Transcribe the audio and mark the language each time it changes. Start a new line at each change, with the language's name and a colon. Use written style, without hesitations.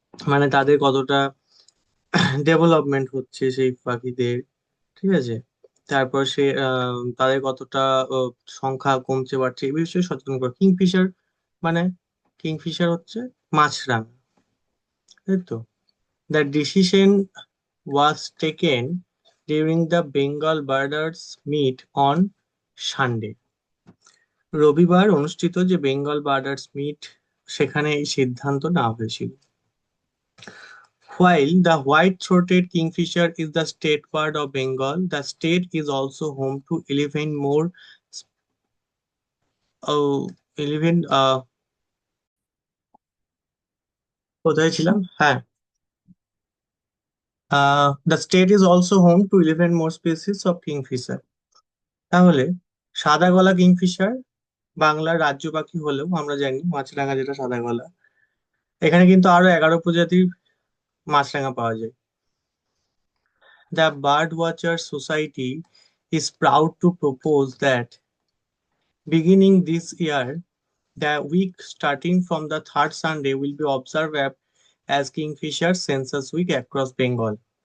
Bangla: মানে তাদের কতটা ডেভেলপমেন্ট হচ্ছে সেই পাখিদের, ঠিক আছে। তারপর তাদের কতটা সংখ্যা কমছে বাড়ছে এই বিষয়ে সচেতন করে। কিংফিশার মানে, কিংফিশার হচ্ছে মাছরাঙা, তাই তো।
English: The decision was taken during the Bengal Birders Meet on Sunday.
Bangla: রবিবার অনুষ্ঠিত যে বেঙ্গল বার্ডার্স মিট, সেখানে এই সিদ্ধান্ত নেওয়া হয়েছিল।
English: While the white-throated kingfisher is the state bird of Bengal, the state is also home to 11 more, 11
Bangla: কোথায় ছিলাম, হ্যাঁ,
English: the state is also home to 11 more species of kingfisher।
Bangla: তাহলে সাদা গলা কিংফিশার বাংলার রাজ্য পাখি হলেও আমরা জানি মাছরাঙা যেটা সাদা গলা, এখানে কিন্তু আরো 11 প্রজাতির মাছরাঙা পাওয়া যায়।
English: The bird watcher society is proud to propose that beginning this year, the week starting from the third Sunday will be observed as Kingfisher Census Week across Bengal।